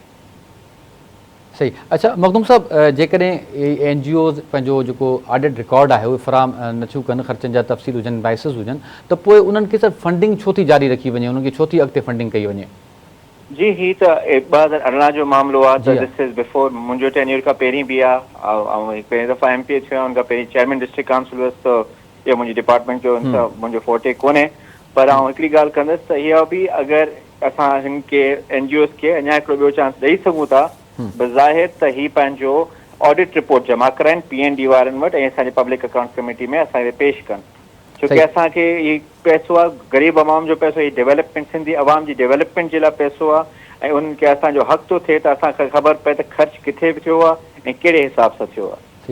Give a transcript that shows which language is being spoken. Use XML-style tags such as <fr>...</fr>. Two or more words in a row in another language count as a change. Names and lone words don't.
<sd>सही। अच्छा मखदूम साहब, जेकॾहिं NGOs पंहिंजो जेको</sd> <en>audit record</en> <sd>आहे उहे फराहम नथियूं कनि, ख़र्चनि जा तफ़सील हुजनि, इनवाइसिस हुजनि, त पोइ उन्हनि खे सर फंडिंग छो थी जारी रखी वञे, उन्हनि खे छो थी अॻिते फंडिंग कई वञे? जी ही त 2018 जो मामिलो आहे त</sd> <en>this is before</en> <sd>मुंहिंजो टेन्योर खां पहिरीं बि आहे ऐं पहिरीं दफ़ा MPA थियो आहे, उनखां पहिरीं</sd> <en>chairman district council</en> <sd>हुअसि त इहो मुंहिंजी डिपार्टमेंट जो मुंहिंजो फोर्टे कोन्हे, पर आउं हिकिड़ी ॻाल्हि कंदुसि त इहा बि अगरि असां हिन खे NGOs खे अञा हिकिड़ो ॿियो चांस ॾेई सघूं था बज़ाहिर त ही पंहिंजो</sd> <en>audit report</en> <sd>जमा कराइनि PND वारनि वटि ऐं असांजे</sd> <en>public accounts committee</en> <sd>में असांखे पेश कनि, छोकी असांखे ही पैसो आहे ग़रीब अवाम जो पैसो, ही डेवलपमेंट सिंधी अवाम जी डेवलपमेंट जे लाइ पैसो आहे ऐं उन्हनि खे असांजो हक़ थो थिए त असांखे ख़बर पए त ख़र्च किथे थियो आहे ऐं कहिड़े हिसाब सां थियो आहे।</sd>